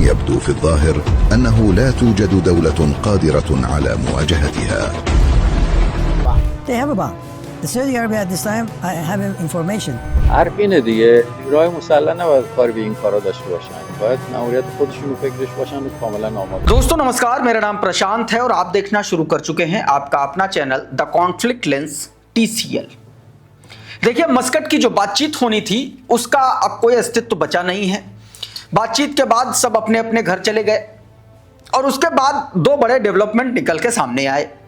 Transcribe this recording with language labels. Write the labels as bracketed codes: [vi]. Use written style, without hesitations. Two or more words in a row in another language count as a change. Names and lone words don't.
[ar] يبدو في الظاهر أنه لا توجد دولة قادرة على مواجهتها. [en] They have a bomb. The Saudi Arabia at this time, I have information. [fa] حرف اینه دیگه، نیروهای مسلح نباید کاری به این کارا داشته باشن، باید ماموریت خودشون و فکرش باشن و کاملا آماده. [hi] दोस्तों नमस्कार, मेरा नाम प्रशांत है और आप देखना शुरू कर चुके हैं आपका अपना चैनल द कॉन्फ्लिक्ट लेंस TCL। देखिए, मस्कट की जो बातचीत होनी थी उसका अब कोई अस्तित्व बचा नहीं है। बातचीत के बाद सब अपने अपने घर चले गए और उसके बाद दो बड़े डेवलपमेंट निकल के सामने आए।